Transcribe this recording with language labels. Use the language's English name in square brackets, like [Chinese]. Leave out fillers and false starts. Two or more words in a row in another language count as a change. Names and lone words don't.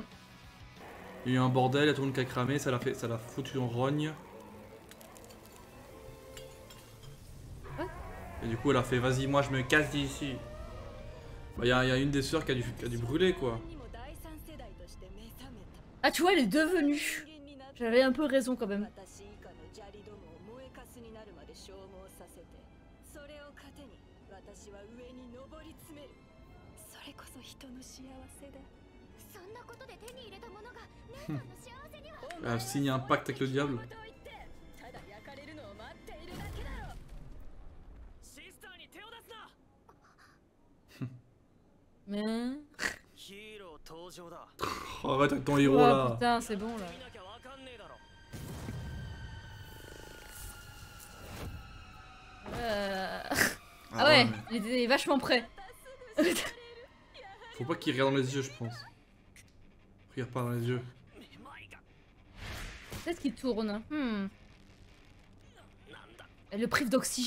[French] Il y a eu un bordel, il y a tout le monde qui a cramé, ça l'a foutu en rogne. Ouais. Et du coup, elle a fait vas-y, moi je me casse d'ici. Bah, il y a une des sœurs qui a dû brûler quoi. Ah, tu vois, elle est devenue. J'avais un peu raison quand même. [Japanese] 私以下の砂利どもを燃えかすになるまで消耗させてそれを糧に私は上に上り詰めるそれこそ人の幸せだそんなことで手に入れたものが姉さんの幸せには [French] Elle a signé un pacte avec le diable. [Japanese] ただ焼かれるのを待っているだけだろシスターに手を出すな [French] Mais. [Japanese] ヒーロー登場だ [French] Oh, arrête avec ton héros Oh là. putain, c'est bon là. [Japanese] 見なきゃわかんねえだろ [French] Ah ouais, il était vachement prêt. Faut pas qu'il regarde dans les yeux, je pense. Regarde pas dans les yeux. Peut-être qu'il tourne. Elle le prive d'oxygène?